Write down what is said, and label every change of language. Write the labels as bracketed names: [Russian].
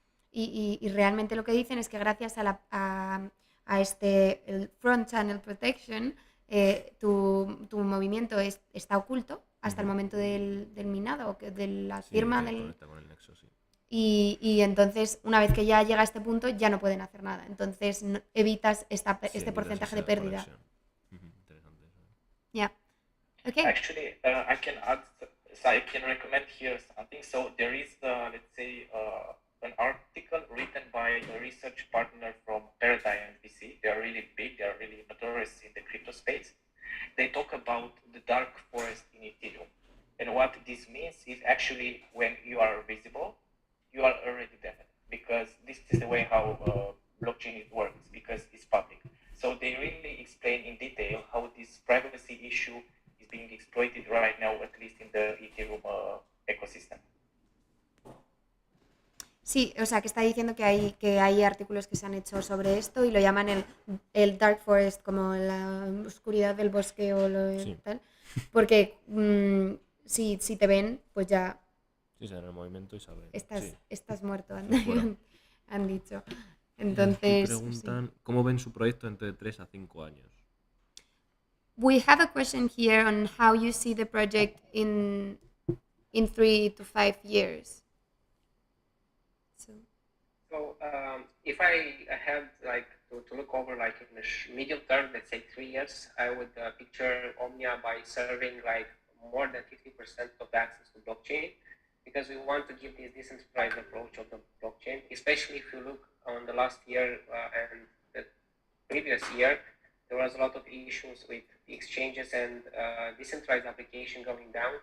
[Spanish] Y realmente lo que dicen es que gracias a este el front channel protection, tu movimiento está oculto hasta el momento del minado o de la firma del... Conecta con el nexo, sí. Y entonces, una vez que ya llega a este punto, ya no pueden hacer nada. Entonces, evitas este porcentaje de pérdida. Interesante eso. [English] Yeah. Okay. Actually, I can add, so I can recommend here something. So there is, let's say, an article written by a research partner from Paradigm VC. They are really big. They are really notorious in the crypto space. They talk about the dark forest in Ethereum. And what this means is actually when you are visible, you are already dead, because this is the way how blockchain works, because it's public. So they really explain in detail how this privacy issue is being exploited right now, at least in the Ethereum ecosystem. [Spanish] Sí, o sea, que está diciendo que hay artículos que se han hecho sobre esto y lo llaman el dark forest, como la oscuridad del bosque o tal, porque si te ven, pues ya... Sí, se en el movimiento y saben. Estás muerto, han dicho. Entonces, preguntan cómo ven su proyecto entre 3 a 5 años. [English] We have a question here on how you see the project in 3 to 5 years. So if I had like to look over like in the medium term, let's say 3 years, I would picture OMNIA by serving like more than 50% of the access to blockchain, because we want to give this decentralized approach of the blockchain, especially if you look on the last year and the previous year, there was a lot of issues with the exchanges and decentralized application going down.